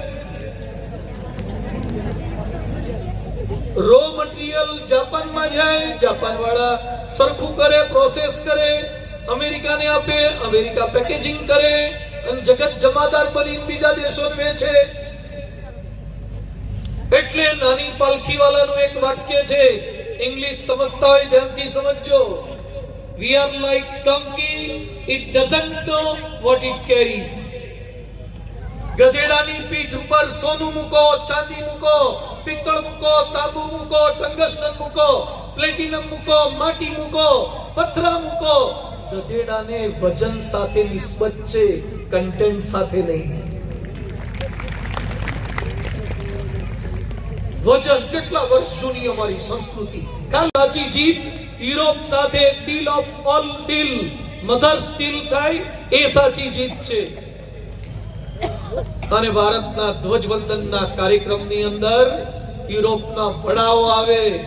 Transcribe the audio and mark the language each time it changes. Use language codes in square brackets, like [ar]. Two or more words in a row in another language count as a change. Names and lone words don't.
[en] raw material [gu] જાપાનમાં જાય, જાપાન વાળા સરખું કરે, પ્રોસેસ કરે, અમેરિકાને આપે, અમેરિકા પેકેજિંગ કરે અને જગત જમાદાર બનીને બીજા દેશોને વેચે। એટલે નાની પાલખી વાળાનું એક વાક્ય છે, ઇંગ્લિશ સમજતા હોય ધ્યાનથી સમજજો। [en] We are like donkey, it doesn't know what it carries। [gu] ગધેડાની પીઠ ઉપર સોનું મૂકો, ચાંદી મૂકો, પિત્તળ મૂકો, તાંબુ મૂકો, ટંગસ્ટન મૂકો, પ્લેટિનમ મૂકો, માટી મૂકો, પથરા મૂકો, ગધેડાને વજન સાથે નિસ્બત છે, કંટેંટ સાથે નહીં। વચન કેટલા વર્ષ જૂની અમારી સંસ્કૃતિ. કાલ સાચી જીત યુરોપ સાથે [en] deal of all deal, mothers deal [gu] થાય એ સાચી જીત છે. અને ભારતના ધ્વજવંદનના કાર્યક્રમની અંદર યુરોપના વડાઓ આવે.